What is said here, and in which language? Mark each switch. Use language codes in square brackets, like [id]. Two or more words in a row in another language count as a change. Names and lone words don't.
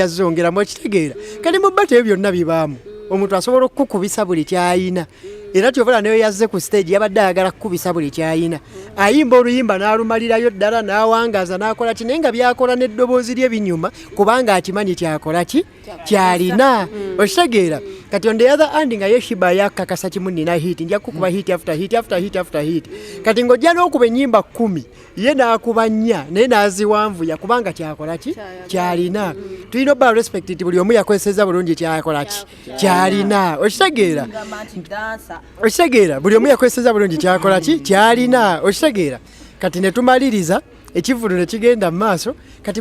[lg] zongeramu okitegeera kati mu bbato ebyo byonna bibaamu omuntu asobola okukubisa buli kyayina era kyobala neyo yazze ku stage yabadde ayagala kukubisa buli kyayina ayimba oluyimba n'alumalirayo ddala n'awangaaza n'akola ki naye nga byakola n'eddoboozi lye binyuma kubanga akimanyi kyakola ki kyalina okitegeera kati [en] on the other hand [lg] nga ye Shiba yakakasa kimu nina hit nja kukuba [en] hit after hit after hit after hit [lg] kati ngojja n'okuba ennyimba 10 ye n'akuba 4 naye n'aziwanvu yakubanga kyakola ki kyalina tulina obba respect nti buli omu yakozeseza bulungi kyakola ki kyalina okitegeera buli omu yakozeseza bulungi kyakola ki kyalina okitegeera kati ne tumaliriza ekivulu ne kigenda mu maaso kati